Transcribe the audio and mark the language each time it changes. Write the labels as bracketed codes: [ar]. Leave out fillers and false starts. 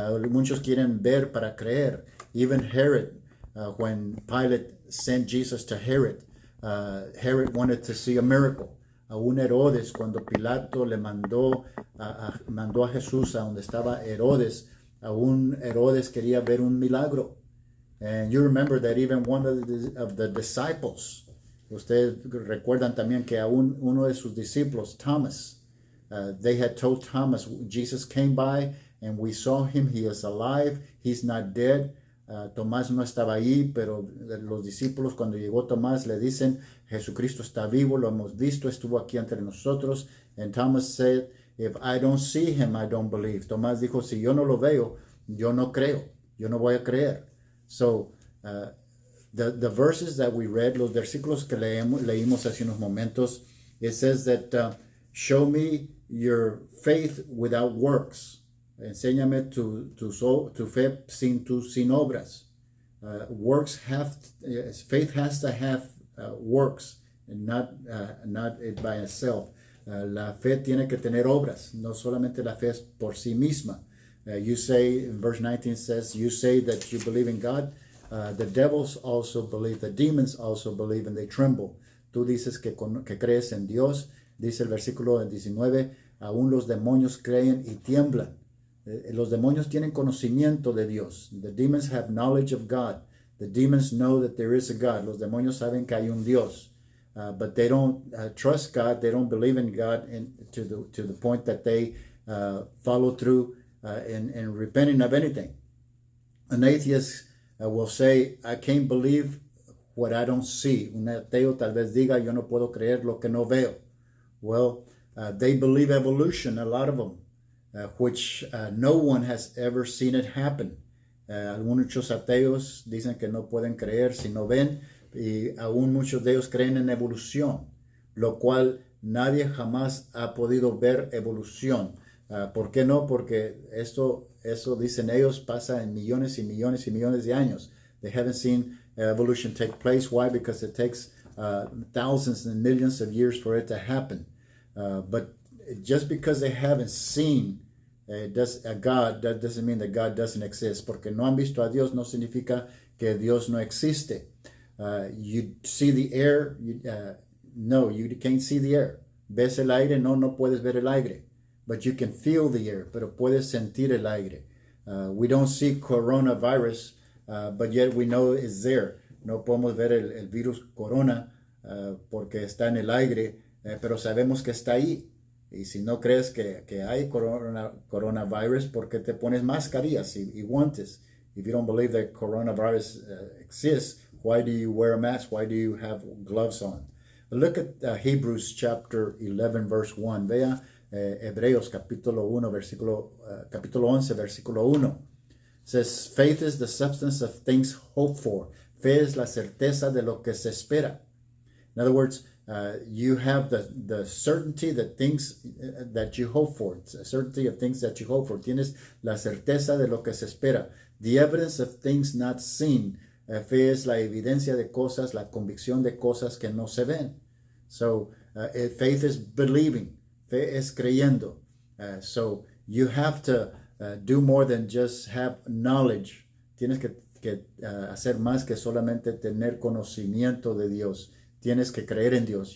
[es] Muchos quieren ver para creer. [en] Even Herod, when Pilate sent Jesus to Herod, Herod wanted to see a miracle. [es] Aún Herodes, cuando Pilato le mandó a Jesús a donde estaba Herodes, aún Herodes quería ver un milagro. [en] And you remember that even one of the disciples, [es] ustedes recuerdan también que aún uno de sus discípulos, [en] Thomas, they had told Thomas, Jesus came by and we saw him, he is alive, he's not dead. [es] Tomás no estaba ahí, pero los discípulos cuando llegó Tomás le dicen, Jesucristo está vivo, lo hemos visto, estuvo aquí entre nosotros. [en] And Thomas said, if I don't see him, I don't believe. [es] Tomás dijo, si yo no lo veo, yo no creo, yo no voy a creer. [en] So, the verses that we read, [es] los versículos que leímos hace unos momentos, [en] it says that show me your faith without works. [es] Enséñame tu fe sin obras. [en] Faith has to have works, and not it by itself. [es] La fe tiene que tener obras, no solamente la fe es por sí misma. [en] You say, in verse 19 says, you say that you believe in God. The devils also believe, the demons also believe, and they tremble. [es] Tú dices que crees en Dios. Dice el versículo 19, aún los demonios creen y tiemblan. Los demonios tienen conocimiento de Dios. [en] The demons have knowledge of God. The demons know that there is a God. [es] Los demonios saben que hay un Dios. [en] But they don't trust God. They don't believe in God to the point that they follow through in repenting of anything. An atheist will say, I can't believe what I don't see. [es] Un ateo tal vez diga, yo no puedo creer lo que no veo. [en] Well, they believe evolution, a lot of them. Which no one has ever seen it happen. [es] Muchos ateos dicen que no pueden creer si no ven, y aún muchos de ellos creen en evolución, lo cual nadie jamás ha podido ver evolución. ¿Por qué no? Porque eso dicen ellos pasa en millones y millones y millones de años. [en] They haven't seen evolution take place. Why? Because it takes thousands and millions of years for it to happen. But just because they haven't seen God, that doesn't mean that God doesn't exist. [es] Porque no han visto a Dios no significa que Dios no existe. [en] You see the air? No, you can't see the air. [es] ¿Ves el aire? No puedes ver el aire. [en] But you can feel the air, [es] pero puedes sentir el aire. [en] We don't see coronavirus, but yet we know it's there. [es] No podemos ver el virus corona porque está en el aire, pero sabemos que está ahí. Y si no crees que hay coronavirus, ¿por qué te pones mascarillas y guantes? [en] If you don't believe that coronavirus exists, why do you wear a mask? Why do you have gloves on? But look at Hebrews chapter 11, verse 1. [es] Vea Hebreos capítulo 1, capítulo 11, versículo 1. [en] It says, faith is the substance of things hoped for. [es] Fe es la certeza de lo que se espera. [en] In other words, you have the certainty that things that you hope for. It's a certainty of things that you hope for. [es] Tienes la certeza de lo que se espera. [en] The evidence of things not seen. [es] Fe es la evidencia de cosas, la convicción de cosas que no se ven. [en] So, faith is believing. [es] Fe es creyendo. [en] So, you have to do more than just have knowledge. [es] Tienes que hacer más que solamente tener conocimiento de Dios. Tienes que creer en Dios.